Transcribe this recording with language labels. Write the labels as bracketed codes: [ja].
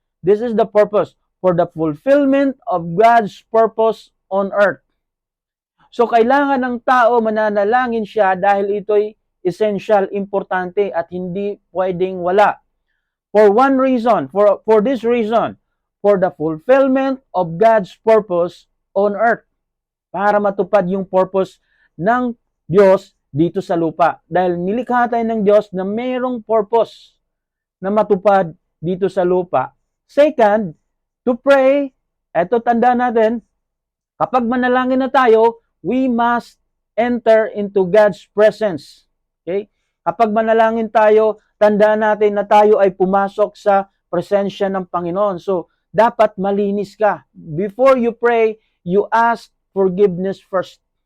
[en] This is the purpose for the fulfillment of God's purpose on earth. [tl] So kailangan ng tao mananalangin siya dahil ito'y essential, importante at hindi pwedeng wala. [en] For one reason, for this reason, for the fulfillment of God's purpose on earth. [tl] Para matupad yung purpose ng Diyos dito sa lupa. Dahil nilikha tayo ng Diyos na mayroong purpose na matupad dito sa lupa. [en] Second, to pray, [tl] eto tanda natin, kapag manalangin na tayo, [en] we must enter into God's presence. Okay? [tl] Kapag manalangin tayo, tandaan natin na tayo ay pumasok sa presensya ng Panginoon. So, dapat malinis ka. [en] Before you pray, you ask forgiveness first.